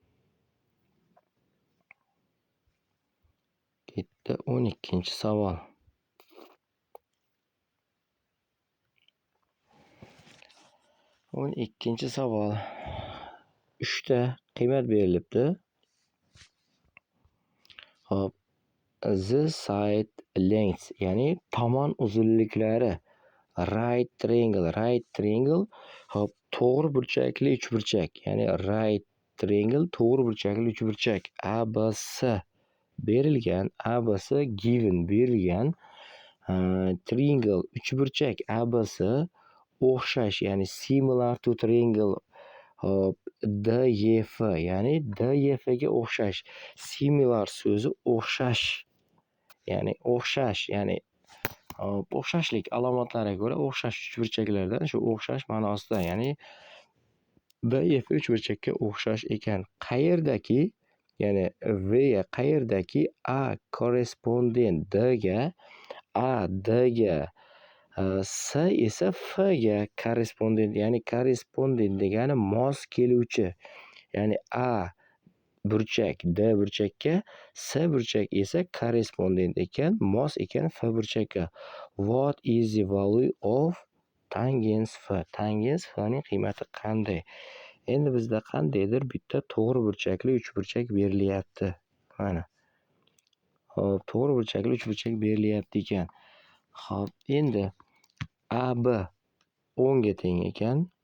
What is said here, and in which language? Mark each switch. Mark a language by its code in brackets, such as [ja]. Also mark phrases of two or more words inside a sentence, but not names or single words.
[uz] Ketdi 12-savol. 12-savol. 3 ta qiymat berilibdi. Xo'p, [en] the side length, [uz] ya'ni tomon uzunliklari. [en] Right triangle, [uz] hop, to'g'ri burchakli uchburchak, ya'ni [en] right triangle [uz] to'g'ri burchakli uchburchak. ABC berilgan, ABC given berilgan. Triangle uchburchak ABC o'xshash, ya'ni [en] similar to triangle. [uz] Hop, DEF, ya'ni DEF ga o'xshash. Similar so'zi o'xshash, ya'ni o'xshashlik alomatlariga ko'ra o'xshash uchburchaklardan shu o'xshash ma'nosida, ya'ni DEF uchburchakka o'xshash ekan. Qayerdaki, ya'ni V ga qayerdaki A correspondent D ga, A D ga, S esa F ga correspondent, ya'ni correspondent degani mos keluvchi. Ya'ni A burchak D burchakka, S burchak esa correspondent ekan, mos ekan F burchakka. [en] What is the value of tangens F? [uz] Tangens F ning qiymati qanday? Endi bizda qandaydir bitta to'g'ri burchakli uchburchak berilyapti. Mana. Hop, to'g'ri burchakli uchburchak berilyapti ekan. Hop, endi AB 10 ga teng ekan.